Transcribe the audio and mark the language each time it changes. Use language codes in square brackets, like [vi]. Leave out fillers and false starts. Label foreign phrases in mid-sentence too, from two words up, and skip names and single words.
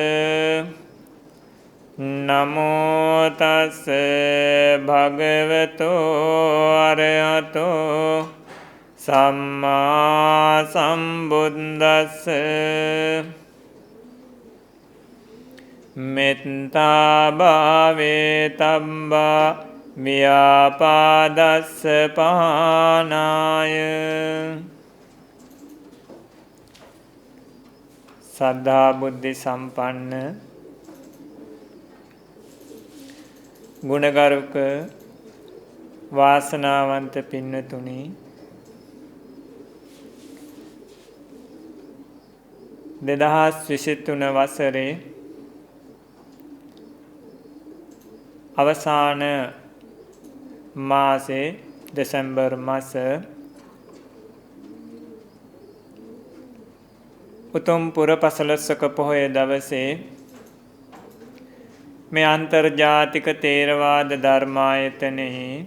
[pi] නමෝ තස්ස භගවතෝ අරහතෝ සම්මා සම්බුද්දස්ස මෙත්තා භාවේ තබ්බා ව්‍යාපාදස්ස පහනාය [si] සද්ධා බුද්ධ සම්පන්න ගුණගරුක වාසනාවන්ත පින්නතුනි දෙදහස් 23 වසරේ අවසාන මාසේ දෙසැම්බර් මාස උතුම් පුරපසළොස්වක පොහොය දවසේ මේ අන්තර්ජාතික තේරවාද ධර්මායතනෙහි